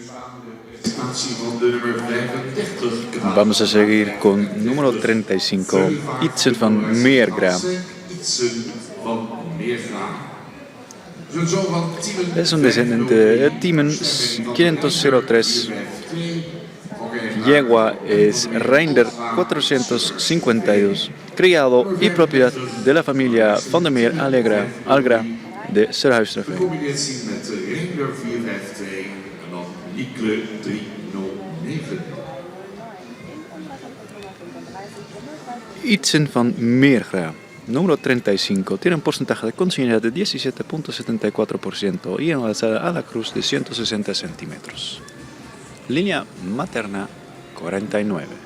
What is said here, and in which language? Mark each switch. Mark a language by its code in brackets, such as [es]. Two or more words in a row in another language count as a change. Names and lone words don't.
[nl] Presentatie van de nummer 35. [es] Vamos a seguir con número 35, Itzen van Meergra. [nl] Itzen van Meergra. Zijn zoon van Timen. [es] Es un descendiente de Timen 503. Yegua es Reinder 452, criado y propiedad de la familia Van der Meer Algra de Serhuisstreffen. [nl] Combinatie met de Reinder 452 en dan Nikle 309. [es] Itzen van Meergra, número 35, tiene un porcentaje de continuidad de 17.74% y una alzada a la cruz de 160 centímetros. Línea materna 49.